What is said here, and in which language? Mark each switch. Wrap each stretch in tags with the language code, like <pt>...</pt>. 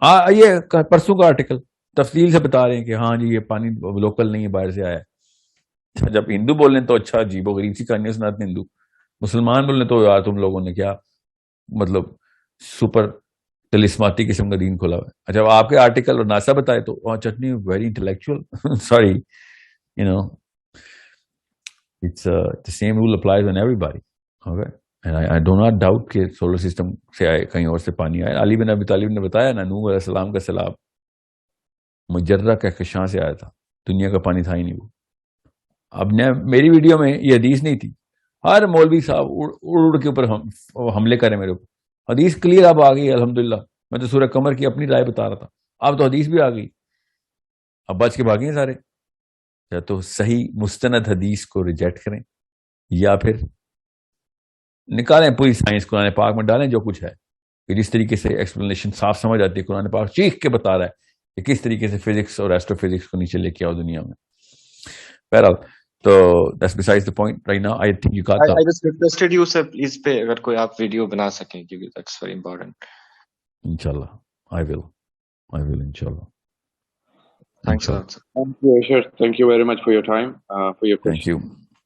<ur>یہ پرسوں کا آرٹیکل تفصیل سے بتا رہے ہیں کہ ہاں جی یہ پانی لوکل نہیں ہے، باہر سے آیا ہے. جب ہندو بول رہے ہیں تو اچھا عجیب و غریب سی کہانیاں سناتے ہیں ہندو. مسلمان بول رہے تو یار تم لوگوں نے کیا مطلب سپر تلسماتی قسم کا دین کھولا ہوا ہے. اچھا آپ کے آرٹیکل اور ناسا بتائے تو چٹنی very intellectual. Sorry, you know it's</ur> <en>the same rule applies on everybody. Okay, and I do not doubt</en> <ur>کہ سولر سسٹم سے آئے، کہیں اور سے پانی آئے. علی بن ابی طالب نے بتایا نا، نوح علیہ السلام کا سیلاب مجرہ کہکشاں سے آیا تھا، دنیا کا پانی تھا ہی نہیں وہ. اب میری ویڈیو میں یہ حدیث نہیں تھی. ہر مولوی صاحب اڑ کے اوپر حملے کرے میرے اوپر. حدیث کلیئر اب آ گئی الحمدللہ. میں تو سورہ قمر کی اپنی رائے بتا رہا تھا، اب تو حدیث بھی آ گئی. اب بچ کے بھاگیں سارے. یا تو صحیح مستند حدیث کو ریجیکٹ کریں، یا پھر نکالیں پوری سائنس قرآن پاک میں ڈالیں جو کچھ ہے. کہ جس طریقے سے ایکسپلینیشن صاف سمجھ آتی ہے، قرآن پاک چیخ کے بتا رہا ہے کہ کس طریقے سے فزکس اور ایسٹرو فزکس کو نیچے لے کے آؤ دنیا میں. بہرحال تو</ur> <en>that's besides the point right now. I think you got I just requested you sir please</en> <ur>پہ اگر کوئی آپ ویڈیو بنا سکیں کیونکہ</ur> <en>that's very important. Inshallah I will inshallah. Thanks a lot sir. Thank you Asher, thank you very much for your time, for your question.</en>